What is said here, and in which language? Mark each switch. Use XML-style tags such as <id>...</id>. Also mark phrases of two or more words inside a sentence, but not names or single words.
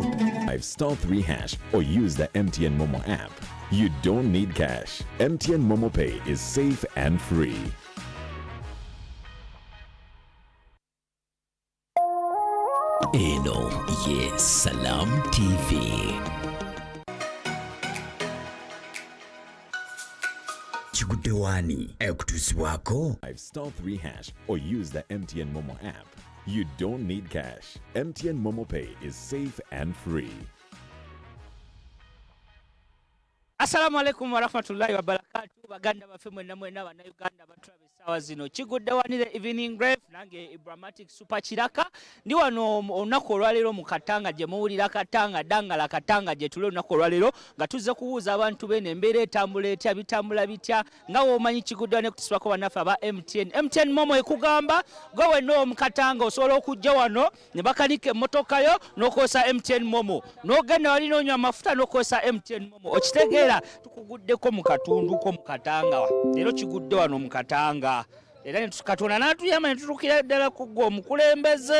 <en>5*3# or use the MTN Momo app. You don't need cash. MTN Momo Pay is safe and free.</en> <lg>Eno ye Salam TV. Kigudde Waani ekutuusibwako.</lg> <en>5*3# or use the MTN Momo app. You don't need cash. MTN Momo Pay is safe and free.</en> <ar>السلام عليكم ورحمة الله وبركاته.</ar> <lg>Baganda bafe mwenna mwenna bana Uganda batulabe sawa zino. Kigudde Waani</lg> <en>the evening grave</en> <lg>nange Ibrahim super kiraka. Ndi wano olunaku olwaleero mu Katanga gye muwulira Katanga Dangala Katanga gye tuli olunaku olwaleero nga tuzze kubuuza abantu bene embeera etambula etya bitambula bitya nga womanyi Kigudde Waani kutusibako bannaffe aba MTN Momo ekugamba gwe wenna mu Katanga osobola okujja wano ne bakanika emmotoka yo n'okozesa MTN Momo n'ogenda wali n'onywa amafuta n'okozesa MTN Momo okitegeera tukuguddeko mu katundu ko mu Katanga leero Kigudde wano mu Katanga era ne Katonda n'atuyamba ne tutuukira ddala ku gwe omukulembeze</lg>